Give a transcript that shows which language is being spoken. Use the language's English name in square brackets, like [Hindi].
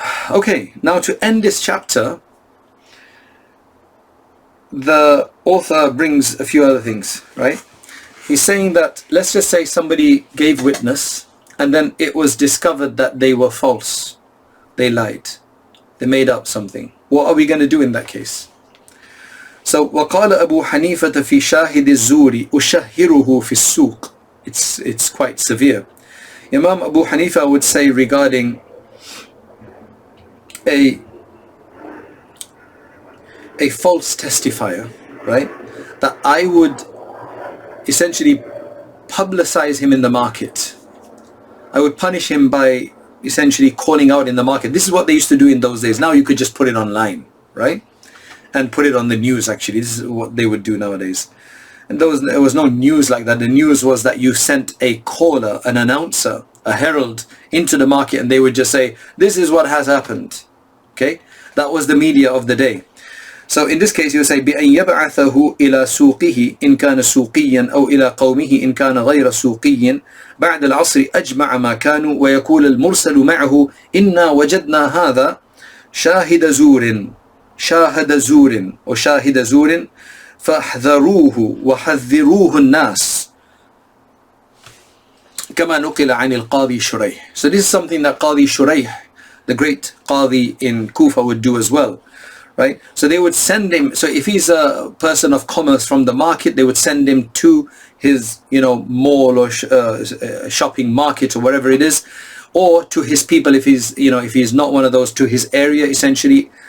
[English] Okay, now to end this chapter, the author brings a few other things, right? He's saying that, let's just say somebody gave witness and then it was discovered that they were false. They lied. They made up something. What are we going to do in that case? [Arabic] So, وَقَالَ أَبُو حَنِيفَةَ فِي شَاهِدِ الزُّورِ أُشَهِّرُهُ فِي السُّوقِ. [English] It's quite severe. Imam Abu Hanifa would say regarding a a false testifier, right, that I would essentially publicize him in the market. I would punish him by essentially calling out in the market. This is what they used to do in those days. Now you could just put it online, right? And put it on the news, actually. This is what they would do nowadays. And there was no news like that. The news was that you sent a caller, an announcer, a herald into the market, and they would just say, this is what has happened. Okay? That was the media of the day. [Arabic] So in this case, you say, بأن يبعثه إلى سوقه إن كان سوقيا أو إلى قومه إن كان غير سوقي بعد العصر أجمع ما كانوا ويقول المرسل معه إنا وجدنا هذا شاهد زور فاحذروه وحذروه الناس كما نقل عن القاضي شريح. [English] So this is something that Qadi Shuraih, the great Qadi in Kufa, would do as well. Right? So they would send him, so if he's a person of commerce from the market, they would send him to his, mall or shopping market or whatever it is, or to his people if he's, if he's not one of those, to his area, essentially.